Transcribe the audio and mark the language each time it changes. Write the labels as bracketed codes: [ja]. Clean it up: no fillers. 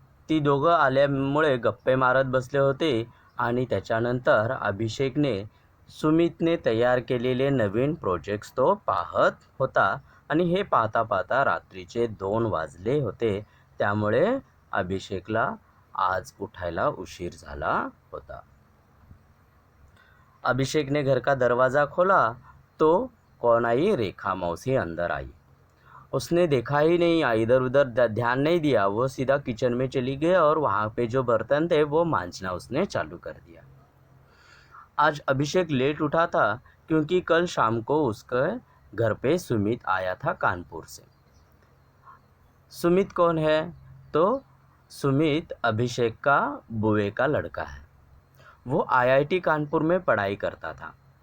[mr] ती दोघं आल्यामुळे गप्पे मारत बसले होते आणि त्याच्यानंतर अभिषेकने सुमितने तयार केलेले नवीन प्रोजेक्ट्स तो पाहत होता आणि हे पाहता पाहता रात्रीचे 2 वाजले होते. त्यामुळे अभिषेकला आज उठायला उशीर झाला होता. [hi] अभिषेक ने घर का दरवाज़ा खोला तो कौन आई? रेखा मौसी अंदर आई. उसने देखा ही नहीं, इधर उधर ध्यान नहीं दिया. वो सीधा किचन में चली गई और वहाँ पे जो बर्तन थे वो मांजना उसने चालू कर दिया. आज अभिषेक लेट उठा था क्योंकि कल शाम को उसके घर पे सुमित आया था कानपुर से. सुमित कौन है? तो सुमित अभिषेक का बुए का लड़का है. वो IIT कानपुर में पढ़ाई करता था.